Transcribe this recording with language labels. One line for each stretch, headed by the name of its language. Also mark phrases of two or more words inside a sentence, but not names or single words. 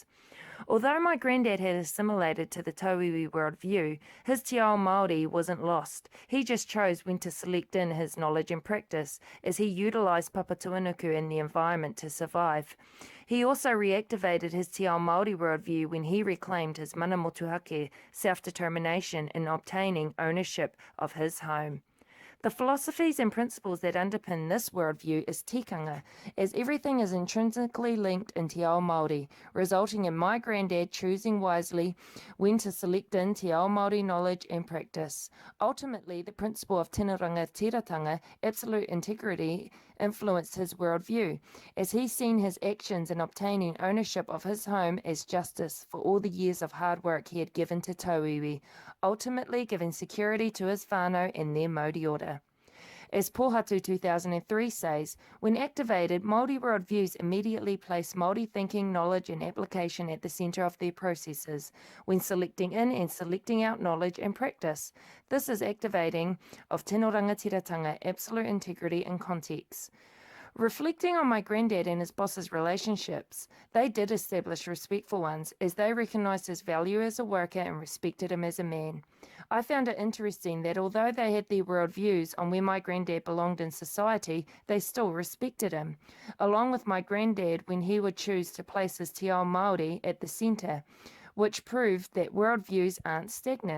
English: Although my granddad had assimilated to the Tauiwi worldview, his
Māori: Te Ao Māori
English: wasn't lost. He just chose when to select in his knowledge and practice, as he utilised Papatūānuku and the environment to survive. He also reactivated his
Māori: Te Ao Māori
English: worldview when he reclaimed his
Māori: mana motuhake
English: self-determination in obtaining ownership of his home. The philosophies and principles that underpin this worldview is tikanga, as everything is intrinsically linked in
Māori: Te Ao Māori,
English: resulting in my granddad choosing wisely when to select in
Māori: Te Ao Māori
English: knowledge and practice. Ultimately, the principle of
Māori: tino rangatiratanga,
English: absolute integrity, influenced his worldview, as he seen his actions in obtaining ownership of his home as justice for all the years of hard work he had given to Tauiwi, ultimately giving security to his whānau and their Māori order. As Pohatu 2003 says, when activated, Māori worldviews immediately place Māori thinking, knowledge and application at the centre of their processes when selecting in and selecting out knowledge and practice. This is activating of
Māori: tino rangatiratanga,
English: absolute integrity and context. Reflecting on my granddad and his boss's relationships, they did establish respectful ones as they recognised his value as a worker and respected him as a man. I found it interesting that although they had their worldviews on where my granddad belonged in society, they still respected him, along with my granddad when he would choose to place his
Māori: Te Ao Māori
English: at the centre, which proved that worldviews aren't stagnant.